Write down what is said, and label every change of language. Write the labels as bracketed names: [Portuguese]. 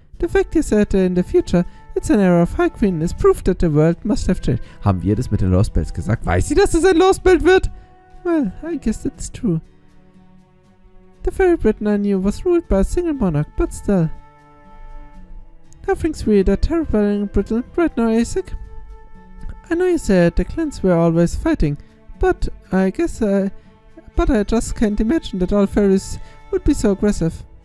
[English] The fact is that in the future, it's an era of High Queen is proof that the world must have changed. [German] Haben wir das mit den Lostbelts gesagt? Weiß sie, dass es ein Lostbelt wird? [English] Well, I guess that's true. The very Britain I knew was ruled by a single monarch, but still. Nothing's really that terrible in Britain right now, Asek. I know you said the clans were always fighting, but I just can't imagine that all fairies would be so aggressive.